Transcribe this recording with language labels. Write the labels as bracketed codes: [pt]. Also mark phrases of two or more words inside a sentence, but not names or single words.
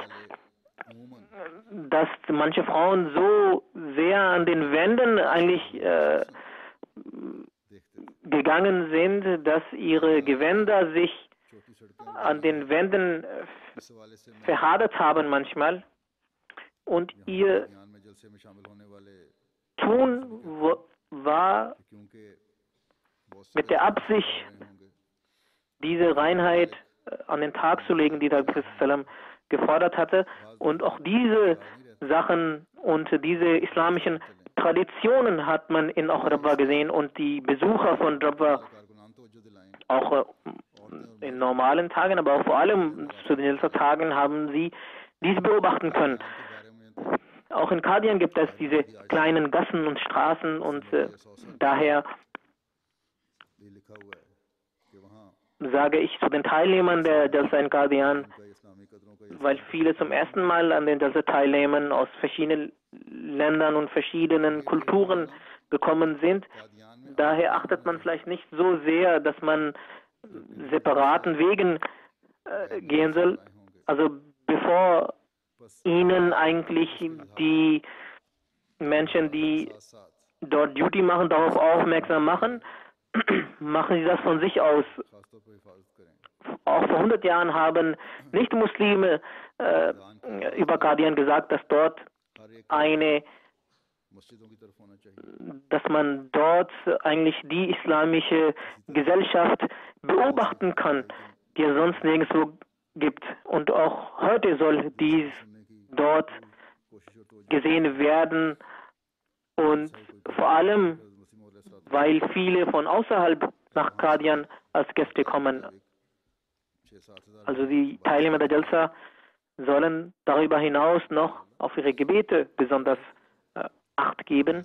[ur] अमूमन [de] dass manche Frauen so sehr an den Wänden eigentlich [ur] دیکھتے تھے [de] gegangen sind, dass ihre Gewänder sich [ur] چھوٹی سڑکیں [de] an den Wänden [ur] اس حوالے سے میں [de] verhadert haben manchmal. Und ihr [ur] بیان میں جلسے میں شامل ہونے والے [de] Tun war [ur] کیونکہ بہت سے [de] mit der Absicht, [ur] رہے ہوں گے [de] diese Reinheit an den Tag zu legen, die der Prophet sallam gefordert hatte. Und auch diese Sachen und diese islamischen Traditionen hat man in auch Rabwa gesehen und die Besucher von Rabwa [ur] کارکنان توجہ دلائیں [de] auch in normalen Tagen, aber auch vor allem zu den Tagen haben sie dies beobachten können. [ur] کے بارے میں [de] Auch in Qadian gibt es diese kleinen Gassen und Straßen und daher [ur] یہ لکھا ہوا ہے کہ وہاں [de] sage ich zu den Teilnehmern der Jalsa in Qadian, [ur] کا اسلامی قدروں کا یہ [de] weil viele zum ersten Mal an den Jalsa teilnehmen, aus verschiedenen Ländern und verschiedenen Kulturen gekommen sind. [ur] قادیان میں [de] Daher achtet man vielleicht nicht so sehr, dass man separaten Wegen gehen soll. Also bevor ihnen eigentlich die Menschen, die [ur] ساتھ ساتھ [de] dort Duty machen, darauf aufmerksam machen, machen sie das von sich aus. [ur] خاص طور پر حفاظت کریں [de] Auch vor 100 Jahren haben Nicht-Muslime über Qadian gesagt, dass dort eine, [ur] مسجدوں کی طرف ہونا چاہیے [de] dass man dort eigentlich die islamische Gesellschaft beobachten kann, die es sonst nirgendwo gibt. Und auch heute soll dies dort [ur] کوشش اور توجہ [de] gesehen werden und vor allem, weil viele von außerhalb nach Qadian als Gäste kommen. Also die Teilnehmer der Jalsa sollen darüber hinaus noch auf ihre Gebete besonders Acht geben.